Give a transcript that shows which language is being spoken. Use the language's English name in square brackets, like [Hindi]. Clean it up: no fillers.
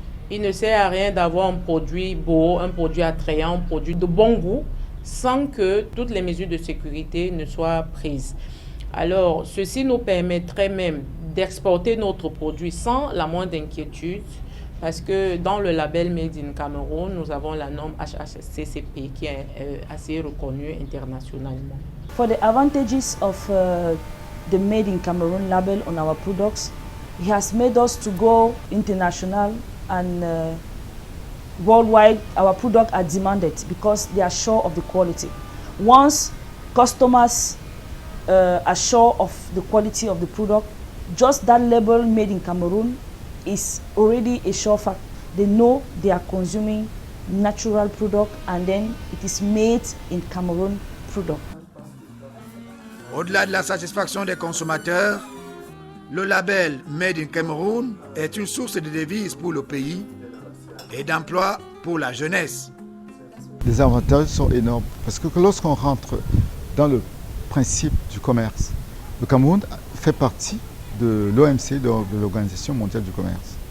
[French] Il ne sert à rien d'avoir un produit beau, un produit attrayant, un produit de bon goût, sans que toutes les mesures de sécurité ne soient prises. Alors, ceci nous permettrait même d'exporter notre produit sans la moindre inquiétude, parce que dans le label Made in Cameroun, nous avons la norme HACCP qui est assez reconnue internationalement. [English] For the advantages of the Made in Cameroun label on our products, it has made us to go international and worldwide. Our products are demanded because they are sure of the quality. Once customers are sure of the quality of the product, just that label Made in Cameroun is already a sure fact. They know they are consuming natural product and then it is made in Cameroon product. [French] Au-delà de la satisfaction des consommateurs, le label Made in Cameroun est une source de devises pour le pays et d'emplois pour la jeunesse. Les avantages sont énormes parce que lorsqu'on rentre dans le principe du commerce, le Cameroun fait partie de l'OMC, de l'Organisation mondiale du commerce.